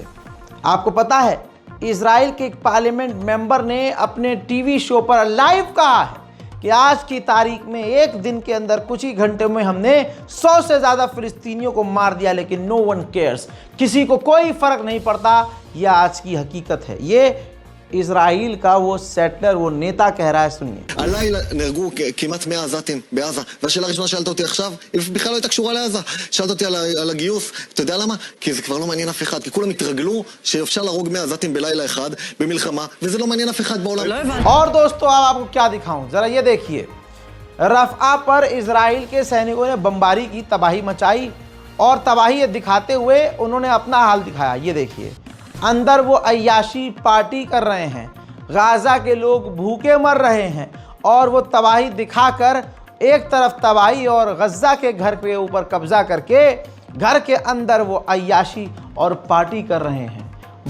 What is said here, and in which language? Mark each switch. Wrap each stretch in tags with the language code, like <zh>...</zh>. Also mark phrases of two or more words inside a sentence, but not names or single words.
<hi>आपको पता है, इजराइल के एक</hi> <en>parliament member</en> <hi>ने अपने टीवी शो पर लाइव कहा है कि आज की तारीख में एक दिन के अंदर कुछ ही घंटे में हमने 100 से ज़्यादा फिलिस्तीनियों को मार दिया, लेकिन</hi> <en>no one cares,</en> <hi>किसी को कोई फ़र्क नहीं पड़ता। यह आज की हकीकत है। ये इजराइल का वो सेटलर, वो नेता कह रहा है। सुनिए।</hi> <he>הלילה נהרגו כמעט 100 עזתים בעזה, והשאלה הראשונה שאלת אותי עכשיו, היא בכלל לא הייתה קשורה לעזה. שאלת אותי על הגיוס, אתה יודע למה? כי זה כבר לא מעניין אף אחד, כי כולם התרגלו שאפשר להרוג 100 עזתים בלילה אחד במלחמה, וזה לא מעניין אף אחד בעולם.</he> <hi>और दोस्तों, अब आपको क्या दिखाऊं, जरा ये देखिए। रफ़ा पर इजराइल के सैनिकों ने बमबारी की, तबाही मचाई और तबाही दिखाते हुए उन्होंने अपना हाल दिखाया। ये देखिए, अंदर वो अय्याशी पार्टी कर रहे हैं, गाज़ा के लोग भूखे मर रहे हैं और वो तबाही दिखाकर, एक तरफ तबाही और गज़ा के घर के ऊपर कब्ज़ा करके घर के अंदर वो अय्याशी और पार्टी कर रहे हैं।</hi>